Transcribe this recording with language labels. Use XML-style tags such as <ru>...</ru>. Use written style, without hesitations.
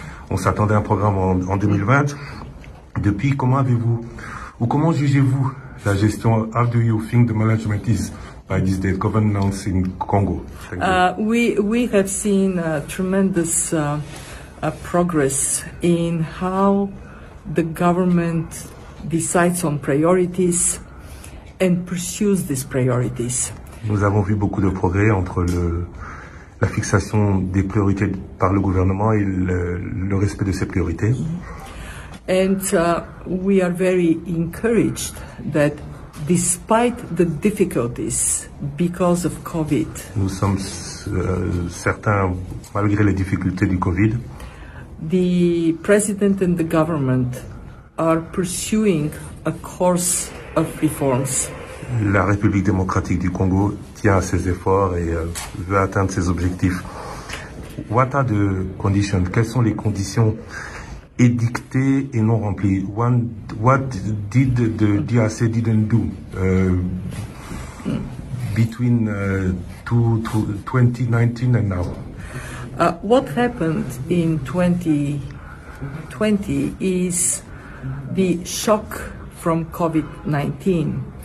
<fr>On s'attendait à un programme en 2020. Depuis, comment jugez-vous la gestion?</fr> <en>How do you think the management is by this date, governance in Congo? We have seen tremendous progress in how the government decides on priorities and pursues these priorities.</en> <fr>Nous avons vu beaucoup de progrès entre la fixation des priorités par le gouvernement et le respect de ces priorités.</fr> <en>And we are very encouraged that despite the difficulties because of COVID,</en> <fr>nous sommes certains, malgré les difficultés du Covid,</fr> <en>the president and the government are pursuing a course of reforms.</en> <fr>La République démocratique du Congo tient à ses efforts et veut atteindre ses objectifs.</fr> <en>What are the conditions?</en> <fr>Quelles sont les conditions édictées et non remplies?</fr> <en>What did the DRC didn't do between 2019 and now? What happened in 2020 is the shock from COVID-19.</en>